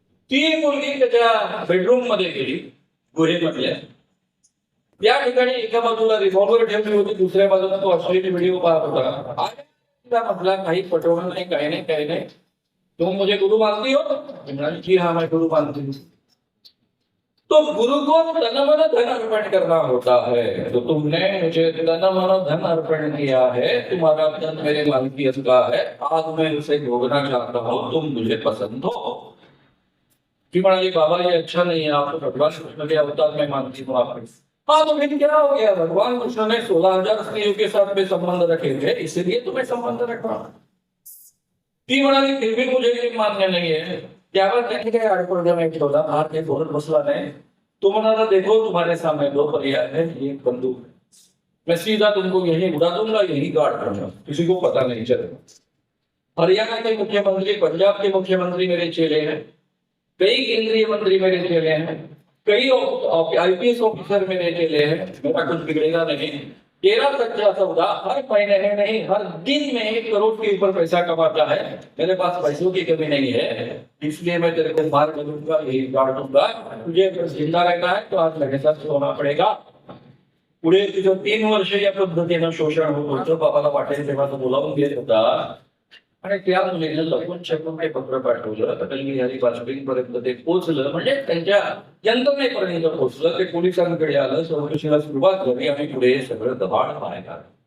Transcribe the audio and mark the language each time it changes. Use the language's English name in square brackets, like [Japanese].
[Marathi] ती मुलगी त्याच्या बेडरूम मध्ये गेली, गुहेमधल्या. या ठिकाणी एका बाजूला रिव्हॉल्वर ठेवली होती, दुसऱ्या बाजूला तो अश्लील व्हिडिओ पाहत होता. आणि तिला म्हटला काही पटवणं नाही, काही नाही, काही नाही, [Hindi] तुम मुझे गुरु मानती हो? [Marathi] म्हणाली [Hindi] जी हाँ मैं गुरु मानती हूँ. तो गुरु को तन मन धन अर्पण करना होता है, तो तुमने मुझे तन मन धन अर्पण किया है, तुम्हारा धन मेरे मालकियत का है, आज मैं उसे भोगना चाहता हूँ, तुम मुझे पसंद हो. [Marathi] ती म्हणाली [Hindi] बाबा ये अच्छा नहीं है, आप भगवान कृष्ण के अवतार में मानती हूँ आप. हाँ तो फिर क्या हो गया, भगवान कृष्ण ने 16,000 स्त्रियों के साथ में संबंध रखे थे, इसलिए तुम्हें संबंध रखा. [Marathi] ती म्हणाली [Hindi] फिर भी मुझे ये मान्य नहीं है. [Marathi] त्यावर त्यांनी काही आडपडदा नाही ठेवला, बाहेर काही बोलत बसला नाही. तो म्हणाला [Hindi] देखो तुम्हारे सामने 2 पर्याय है, एक बंदूक, मैं सीधा तुमको यही उड़ा दूंगा, यही गाड़ दूंगा, किसी को पता नहीं चलेगा. हरियाणा के मुख्यमंत्री, पंजाब के मुख्यमंत्री मेरे चेले हैं, कई केंद्रीय मंत्री मेरे चेले हैं, कई आईपीएस ऑफिसर मेरे चेले हैं, मेरा कुछ बिगड़ेगा नहीं. तेरा सच्चा सौदा हर महीने में नहीं, हर दिन में 1 करोड़ के ऊपर पैसा कमाता है. मेरे पास पैसों की कमी नहीं है, इसलिए मैं तेरे को मार करूंगा, यही गाड़ दूंगा. तुझे अगर जिंदा रहना है तो आज मेरे साथ सोना पड़ेगा. [Marathi] पुढे तुझं 3 वर्ष या पद्धतीनं शोषण होत होतं. बाबाला वाटेल तेव्हा तो बोलावून घेत होता. आणि त्या मुलीला लपून छपून ते पत्र पाठवलं. अटल बिहारी वाजपेयींपर्यंत ते पोहोचलं, म्हणजे त्यांच्या यंत्रणेपर्यंत पोहोचलं. ते पोलिसांकडे आलं, चौकशीला सुरुवात झाली आणि पुढे सगळं दबाण पाहायला.